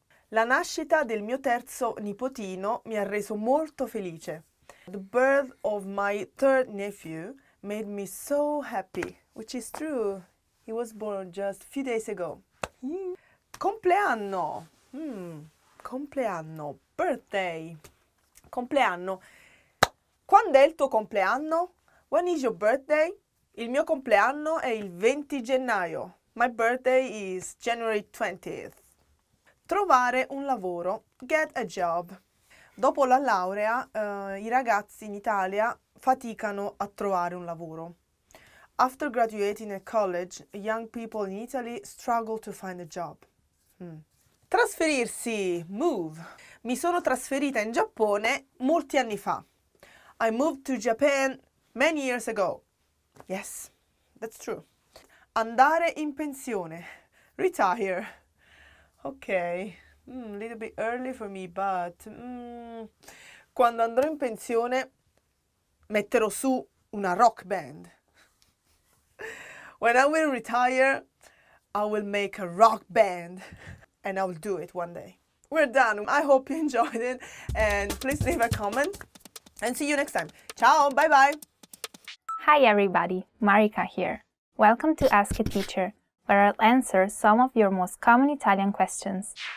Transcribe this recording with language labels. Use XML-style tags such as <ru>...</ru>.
<it>La nascita del mio terzo nipotino mi ha reso molto felice.</it> <en>The birth of my third nephew made me so happy, which is true. He was born just a few days ago.</en> <it>Compleanno. Compleanno. Birthday. Compleanno. Quando è il tuo compleanno?</it> <en>When is your birthday?</en> <it>Il mio compleanno è il 20 gennaio.</it> <en>My birthday is January 20th.</en> <it>Trovare un lavoro.</it> <en>Get a job.</en> <it>Dopo la laurea, i ragazzi in Italia faticano a trovare un lavoro.</it> <en>After graduating at college, young people in Italy struggle to find a job. Trasferirsi, move.</en> <it>Mi sono trasferita in Giappone molti anni fa.</it> <en>I moved to Japan many years ago. Yes, that's true.</en> <it>Andare in pensione,</it> <en>retire. Ok, a little bit early for me, but</en> <it>quando andrò in pensione metterò su una rock band.</it> <en>When I will retire, I will make a rock band, and I will do it one day. We're done. I hope you enjoyed it, and please leave a comment, and see you next time. Ciao, bye-bye. Hi everybody, Marika here. Welcome to Ask a Teacher, where I'll answer some of your most common Italian questions.</en>